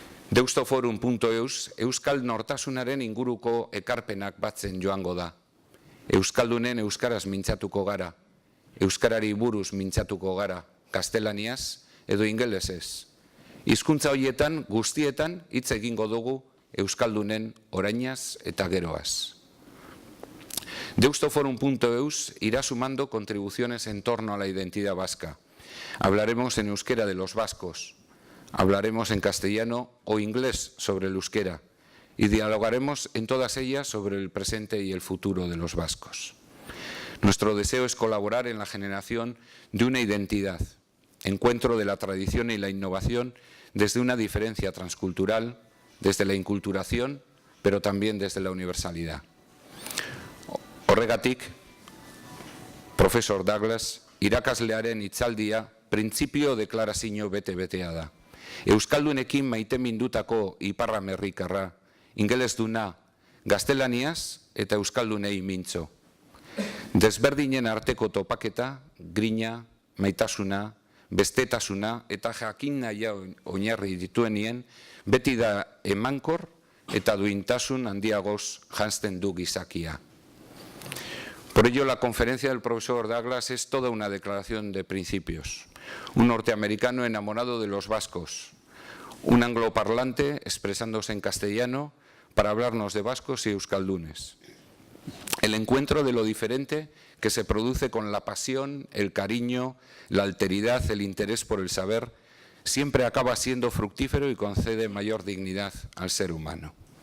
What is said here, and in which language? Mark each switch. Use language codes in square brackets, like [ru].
[eu] Deustoforum.eus euskal nortasunaren inguruko ekarpenak batzen joango da. Euskaldunen euskaraz mintzatuko gara, euskarari buruz mintzatuko gara, gaztelaniaz edo ingelesez. Hizkuntza horietan guztietan hitz egingo dugu euskaldunen orainaz eta geroaz. [es] Deustoforum.eus irá sumando contribuciones en torno a la identidad vasca. Hablaremos en euskera de los vascos, hablaremos en castellano o inglés sobre el euskera y dialogaremos en todas ellas sobre el presente y el futuro de los vascos. Nuestro deseo es colaborar en la generación de una identidad, encuentro de la tradición y la innovación desde una diferencia transcultural, desde la inculturación, pero también desde la universalidad. [eu] Horregatik, Profesor Douglas, irakaslearen hitzaldia printzipio deklarazio bete-betea da. Euskaldunekin maite mindutako iparramerrikarra, ingelesduna, gaztelaniaz eta euskaldunei mintzo. Desberdinen arteko topaketa, grina, maitasuna, bestetasuna eta jakin naia oinarri dituenien beti da emankor eta duintasun handiagoz janzten du gizakia. [es] Por ello, la conferencia del profesor Douglas es toda una declaración de principios. Un norteamericano enamorado de los vascos, un angloparlante expresándose en castellano para hablarnos de vascos y euskaldunes. El encuentro de lo diferente que se produce con la pasión, el cariño, la alteridad, el interés por el saber, siempre acaba siendo fructífero y concede mayor dignidad al ser humano.